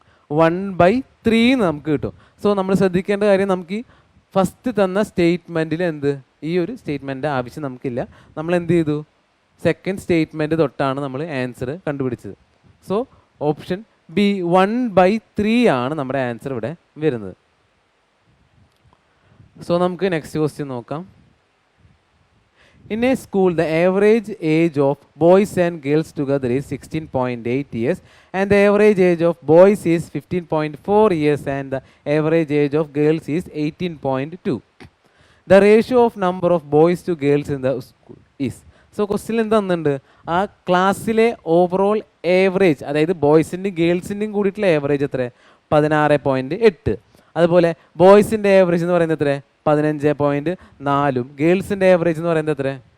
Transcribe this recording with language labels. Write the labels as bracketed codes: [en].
[ml] 1/3 നമുക്ക് കിട്ടും. സോ നമ്മൾ ശ്രദ്ധിക്കേണ്ട കാര്യം, നമുക്ക് ഈ ഫസ്റ്റ് തന്ന സ്റ്റേറ്റ്മെൻറ്റിൽ എന്ത് ഈ ഒരു സ്റ്റേറ്റ്മെൻറ്റ് ആവശ്യം നമുക്കില്ല. നമ്മൾ എന്ത് ചെയ്തു? സെക്കൻഡ് സ്റ്റേറ്റ്മെൻറ്റ് തൊട്ടാണ് നമ്മൾ ആൻസർ കണ്ടുപിടിച്ചത്. സോ ഓപ്ഷൻ ബി 1/3 ആണ് നമ്മുടെ ആൻസർ ഇവിടെ വരുന്നത്. സോ നമുക്ക് നെക്സ്റ്റ് ക്വസ്റ്റ്യൻ നോക്കാം. [en] In a school, the average age of boys and girls together is 16.8 years and the average age of boys is 15.4 years and the average age of girls is 18.2. The ratio of number of boys to girls in the school is. [ml] So question എന്തുണ്ട്? ആ ക്ലാസ്സിലെ overall average, അതായത് ബോയ്സിൻ്റെയും ഗേൾസിൻ്റെയും കൂടിയിട്ടുള്ള average എത്ര? 16.8. അതുപോലെ ബോയ്സിൻ്റെ average എന്ന് പറയുന്നത് എത്ര? 15.4. ഗേൾസിൻ്റെ ആവറേജ് എന്ന് പറയുന്നത് എത്ര?